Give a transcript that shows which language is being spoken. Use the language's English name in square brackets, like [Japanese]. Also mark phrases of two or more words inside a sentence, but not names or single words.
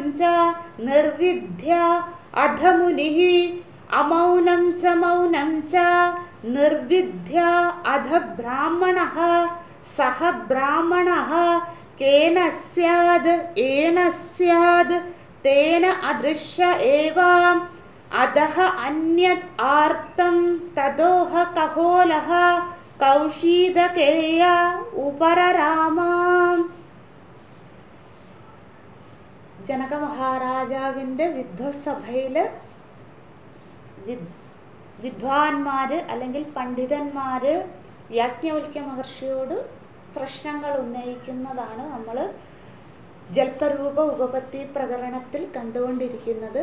[Sanskrit] च निर्विद्य अध मुनिः अमौनं च मौनं च निर्विद्य अध ब्राह्मणः सः ब्राह्मणः केन स्याद् येन स्याद् तेन अदृश्य एव अधः अन्यत् आर्तं तदोह कहोलः कौशीतकेय उपरराम. [Malayalam] ജനക മഹാരാജാവിൻ്റെ വിദ്വത്സഭയിൽ വിദ്വാൻമാർ അല്ലെങ്കിൽ പണ്ഡിതന്മാർ യാജ്ഞവൽക്യ മഹർഷിയോട് പ്രശ്നങ്ങൾ ഉന്നയിക്കുന്നതാണ് നമ്മൾ ജൽപരൂപ ഉപപത്തി പ്രകരണത്തിൽ കണ്ടുകൊണ്ടിരിക്കുന്നത്.